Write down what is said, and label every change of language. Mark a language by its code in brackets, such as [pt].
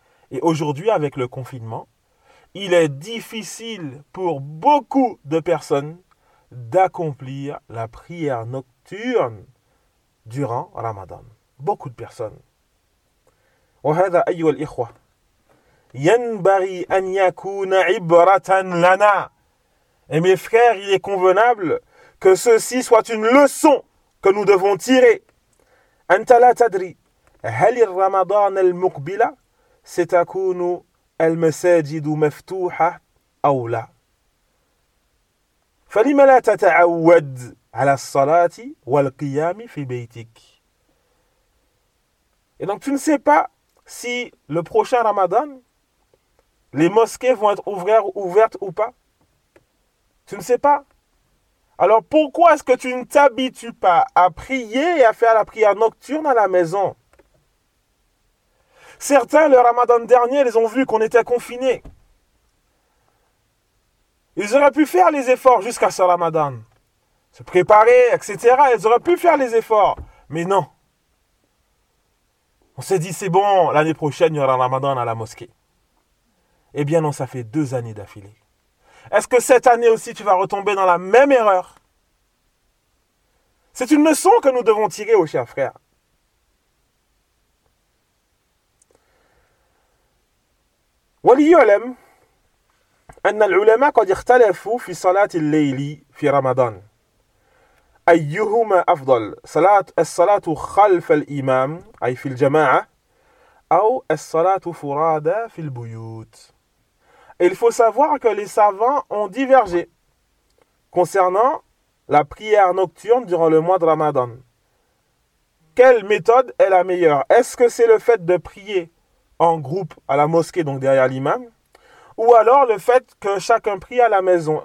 [fr] Et aujourd'hui, avec le confinement, il est difficile pour beaucoup de personnes d'accomplir la prière nocturne durant Ramadan. Beaucoup de personnes. [ar] وهذا أيها الإخوة ينبغي أن يكون عبرة لنا. [fr] Et mes frères, il est convenable que ceci soit une leçon que nous devons tirer. [ar] أنت لا تدري هل الرمضان المقبلة ستكون المساجد مفتوحة أو لا. فلما لا تتعود على الصلاة والقيام في بيتك. [fr] Et donc tu ne sais pas si le prochain Ramadan, les mosquées vont être ouvertes ou pas. Tu ne sais pas. Alors pourquoi est-ce que tu ne t'habitues pas à prier et à faire la prière nocturne à la maison? Certains, le Ramadan dernier, ils ont vu qu'on était confinés. Ils auraient pu faire les efforts jusqu'à ce Ramadan. Se préparer, etc. Ils auraient pu faire les efforts. Mais non. On s'est dit, c'est bon, l'année prochaine, il y aura un Ramadan à la mosquée. Eh bien non, ça fait 2 années d'affilée. Est-ce que cette année aussi, tu vas retomber dans la même erreur? C'est une leçon que nous devons tirer, oh chers frères. [ar] وليعلم أن العلماء قد اختلفوا في صلاة الليل في رمضان أيهما أفضل صلاة الصلاة خلف الإمام أي في الجماعة أو الصلاة فرادى في البيوت. [fr] Il faut savoir que les savants ont divergé concernant la prière nocturne durant le mois de Ramadan. Quelle méthode est la meilleure? Est-ce que c'est le fait de prier en groupe à la mosquée, donc derrière l'imam, ou alors le fait que chacun prie à la maison?